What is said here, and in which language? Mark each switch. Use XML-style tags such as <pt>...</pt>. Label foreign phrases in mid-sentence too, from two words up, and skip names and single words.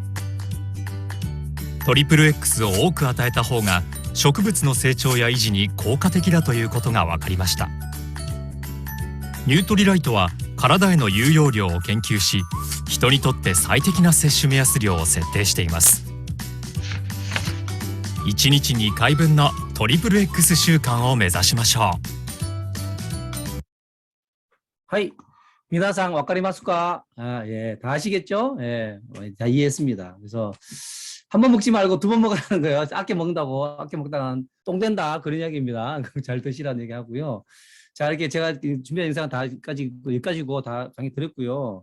<ja>トリプル X を多く与えた方が植物の成長や維持に効果的だということが分かりました。ニュートリライトは体への有用量を研究し、人にとって最適な摂取目安量を設定しています。1日2回分のトリプル X 習慣を目指しましょう。はい、皆さん、分かりますか?</ja> <ko>아, 예, 다 아시겠죠? 예, 다 이해했습니다. 그래서 한 번 먹지 말고 2번 먹으라는 거예요. 아껴 먹다가 똥 된다 그런 이야기입니다. 잘 드시라는 얘기 하고요. 자, 이렇게 제가 준비한 영상 여기까지고 다 강의 드렸고요.</ko>